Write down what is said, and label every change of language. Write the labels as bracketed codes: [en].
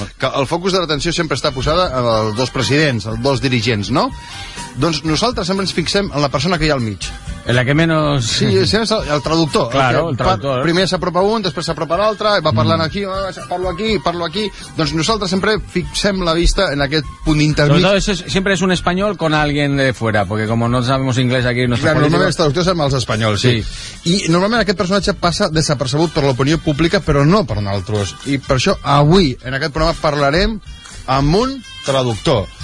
[ca] Que el focus de l'atenció sempre està posada en els dos presidents, els dos dirigents, no? Doncs nosaltres sempre ens fixem en la persona que hi ha al mig. [es] En la que menos... [ca] Sí, és el traductor. [es] Claro, el traductor. [ca] Primer s'apropa un, després s'apropa l'altre, va parlant aquí, parlo aquí... Doncs nosaltres sempre fixem la vista en aquest punt intermig. Sempre és un espanyol [es] con alguien de fuera, porque como no sabemos inglés aquí... [ca] Claro, normalment els traductors són els espanyols, sí. I normalment aquest personatge passa desapercebut per l'opinió pública, però no per nosaltres. I per això avui, en aquest programa, parlarem amb un traductor.